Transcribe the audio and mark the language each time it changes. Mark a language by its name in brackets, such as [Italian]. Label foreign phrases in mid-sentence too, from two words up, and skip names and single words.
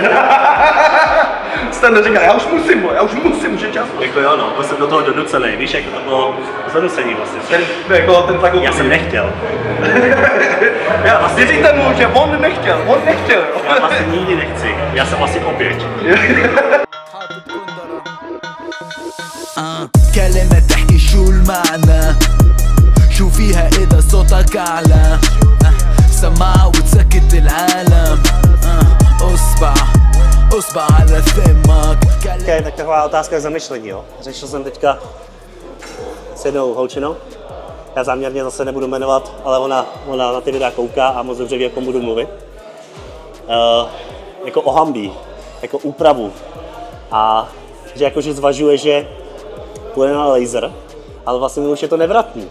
[Czech] Jste neříkal, já už musím, už je čas. Jako jo, no, byl jsem do toho donucený, víš, jako to bylo zanucení vlastně. Ten tlak. Já jsem nechtěl. Já vlastně říkám mu, že on nechtěl. Já vlastně nikdy nechci, já jsem asi oběť. [Arabic] كلمة تحكي شو المعنى شو فيها إذا صوتك أعلى سماعة وتسكت العالم أصبع على ثمك. [Czech] Okay, tak taková otázka k zamyšlení, jo. Řešil jsem teďka s jednou holčinou. Já záměrně zase nebudu jmenovat, ale ona na ty videa kouká a moc dobře ví, o kom budu mluvit. Jako o hambí, jako úpravu. A že jakože zvažuje, že půjde na laser, ale vlastně už je to nevratný.